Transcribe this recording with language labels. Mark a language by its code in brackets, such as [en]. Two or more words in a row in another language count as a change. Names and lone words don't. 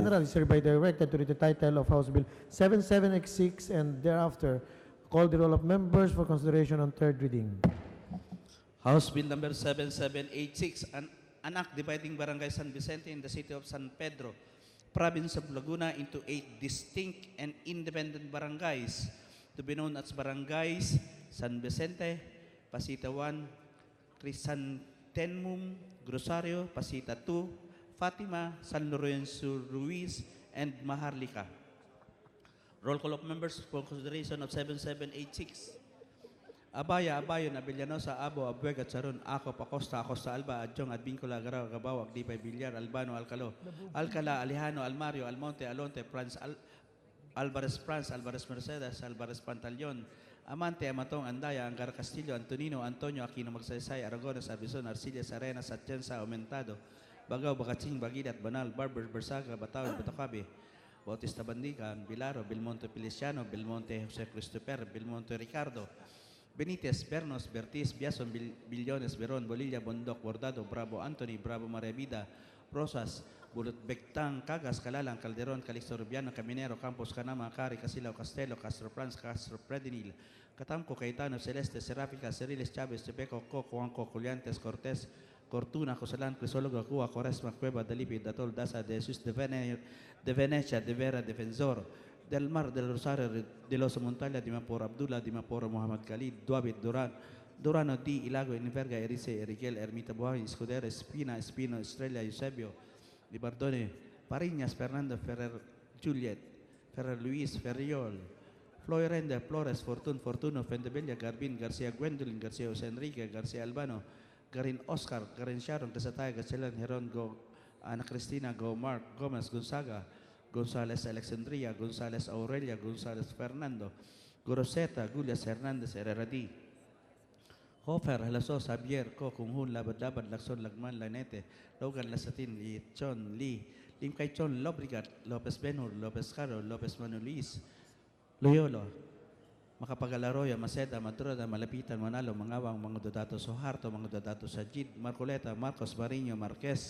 [en] General is hereby directed to read the title of House Bill 7786 and thereafter call the roll of members for consideration on third reading. House Bill number 7786, an act dividing Barangay San Vicente in the city of San Pedro, province of Laguna into 8 distinct and independent barangays to be known as Barangays San Vicente, Pasita 1, Crisantenmum, Grosario, Pasita 2, Fatima, San Lorenzo Ruiz, and Maharlika. Roll call of members for consideration of 7786. Abaya, Abayon, Abellanosa, Abo, Abuega, Charon, Ako, Pacosta, Acosta, Alba, Adjong, Advincula, Garaw, Gabaw, Agdipay, Villar, Albano, Alcalo, Alcala, Alejano, Almario, Almonte, Alonte, Franz, Alvarez Mercedes, Alvarez Pantaleon, Amante, Amatong, Andaya, Angar Castillo, Antonino, Antonio, Aquino, Magsaysay, Aragones, Arbizon, Arcillas, Arenas, Atienza, Aumentado, Bagaw, Bakatsing, Bagilat, Banal, Barber, Bersaga, Bataw, Batacabe, Bautista Bandican, Bilaro, Belmonte Feliciano, Belmonte Jose Christopher, Belmonte Ricardo, Benitez, Bernos, Bertiz, Biason, Billones, Veron, Bolilla, Bondoc, Bordado, Bravo Anthony, Bravo Maria Vida, Rosas, Bulot Bectang, Cagas, Calalang, Calderon, Calixto Rubiano, Caminero, Campos, Canama, Cari, Casilao, Castelo, Castro Franz, Castro Predinil, Catamco, Caetano, Celeste, Seráfica, Ceriles, Chávez, Tepeco, Coco, Juanco, Juliantes, Cortés, Cortuna, Josalán, Crisólogo, Cuba, Coresma, Cueva, Dalipi, Datol, Daza, De Jesus, de Venecia, de Vera, Defensor, del Mar, del Rosario, de los Montaña, Dimapor, Abdullah, Dimapor, Muhammad Khalid, Duabit, Durano, Di, Ilago, Iniverga, Erice, Erigel, Ermita Buhay, Escudero, Espina, Espino, Estrella, Eusebio, Di Bardone, Pariñas, Fernando, Ferrer, Juliet, Ferrer Luis, Ferriol, Florenda, Flores, Fortuno, Fendebella, Garbin, Garcia Gwendolyn, Garcia Jose Enrique, Garcia Albano, Garin Oscar, Garin Sharon, Casatay, Gachelan, Heron, Go, Ana Cristina, Go Mark, Gomez, Gonzaga, González Alexandria, González Aurelia, González Fernando, Goroseta, Gulias Hernandez, Herrera D. Hofer, Halasos, Javier, Kokunghun, Labad-Labad, Lacson, Lagman, Lanete, Logan, Lasatin, Lichon, Lee, Limcaychon, Lobrigat, Lopez Benhur, Lopez Caro, Lopez Manulis, Loyolo, Makapagalaroya, Maceda, Madroda, Malapitan, Manalo, Mangawang, mga Dodato Soharto, mga Dodato Sajid, Marcoleta, Marcos Barino, Marquez,